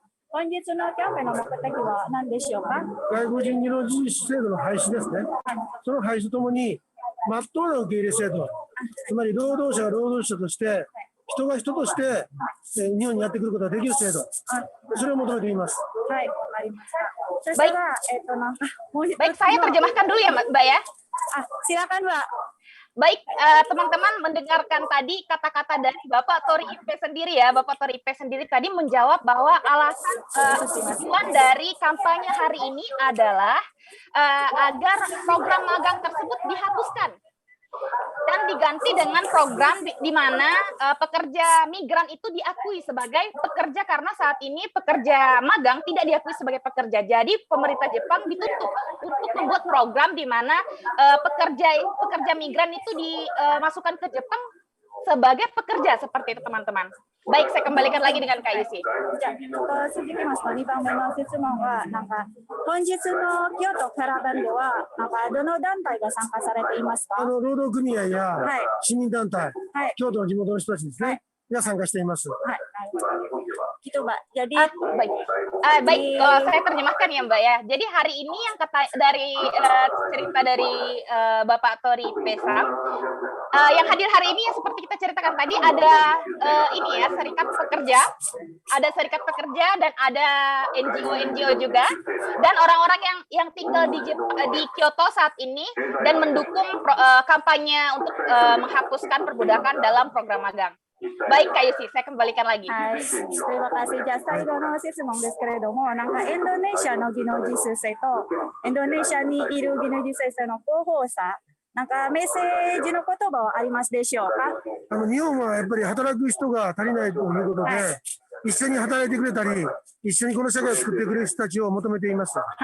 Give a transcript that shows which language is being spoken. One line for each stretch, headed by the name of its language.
Japanese: 本日のキャンペーンの目的は何でしょうか。外国人技能実習制度の廃止ですね。その廃止ともに、真っ当な受け入れ制度、つまり労働者が労働者として、人が人として日本にやってくることができる制度、それを求めています。はい、わかりました。Baik,
Indonesian: baik saya terjemahkan dulu ya Mbak ya. Silakan Mbak. Baik, teman-teman mendengarkan tadi kata-kata dari Bapak Tori IP sendiri ya. Bapak Tori IP sendiri tadi menjawab bahwa alasan tujuan dari kampanye hari ini adalah agar program magang tersebut dihapuskan dan diganti dengan program di mana pekerja migran itu diakui sebagai pekerja karena saat ini pekerja magang tidak diakui sebagai pekerja. Jadi pemerintah Jepang dituntut untuk membuat program di mana pekerja migran itu dimasukkan ke Jepang sebagai pekerja seperti itu teman-teman. Baik, saya kembalikan lagi dengan Kak Yusi.
Japanese: 続きますと2番目の質問は本日の京都キャラバンではどの団体が参加されていますか。労働組合や市民団体、京都の地元の人たちですね、が参加しています。
Indonesian: Gitu Mbak. Jadi baik, saya terjemahkan ya Mbak ya. Jadi hari ini yang cerita dari Bapak Tori Pesang, yang hadir hari ini yang seperti kita ceritakan tadi ada ini ya serikat pekerja dan ada NGO juga dan orang-orang yang tinggal di Kyoto saat ini dan mendukung kampanye untuk menghapuskan perbudakan dalam program magang. Baik Kak Yusi, saya kembalikan lagi. Terima kasih.
Japanese: じゃあ最後の質問ですけれども、インドネシアの技能実習生とインドネシアにいる技能実習生の広報者、メッセージの言葉はありますでしょうか。日本はやっぱり働く人が足りないということで、一緒に働いてくれたり、一緒にこの社会を作ってくれる人たちを求めています。